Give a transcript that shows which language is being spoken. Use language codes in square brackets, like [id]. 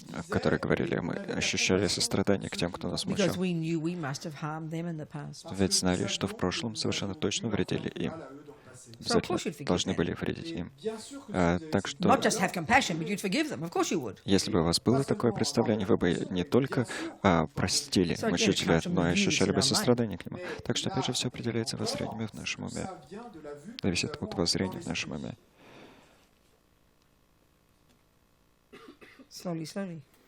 [ru] которые говорили, мы ощущали сострадание к тем, кто нас мучил, [en] because we knew we must have harmed them in the past. [ru] ведь знали, что в прошлом совершенно точно вредили им. Обязательно должны были вредить им. Так что, [en] Not just have compassion, but you'd forgive them. Of course you would. [ru] если бы у вас было такое представление, вы бы не только простили мучителя, но и ощущали бы сострадание к нему. Так что, опять же, все определяется воззрением в нашем уме. Зависит от воззрения в нашем уме. [en] Slowly.